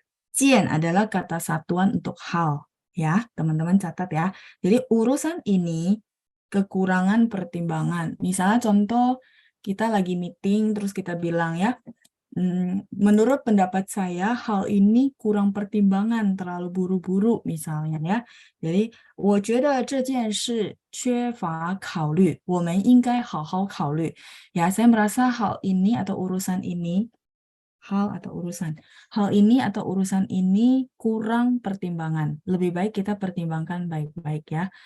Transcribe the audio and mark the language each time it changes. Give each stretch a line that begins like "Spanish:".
Indonesian: Jian adalah kata satuan untuk hal. Ya, teman-teman catat ya. Jadi urusan ini kekurangan pertimbangan. Misalnya contoh kita lagi meeting terus kita bilang ya, menurut pendapat saya hal ini kurang pertimbangan, terlalu buru-buru misalnya ya.
Chinese: Jadi 我觉得这件事缺乏考虑，我们应该好好考虑.
Indonesian: Ya, saya merasa hal ini atau urusan ini hal ini atau urusan ini kurang pertimbangan. Lebih baik kita pertimbangkan baik-baik ya.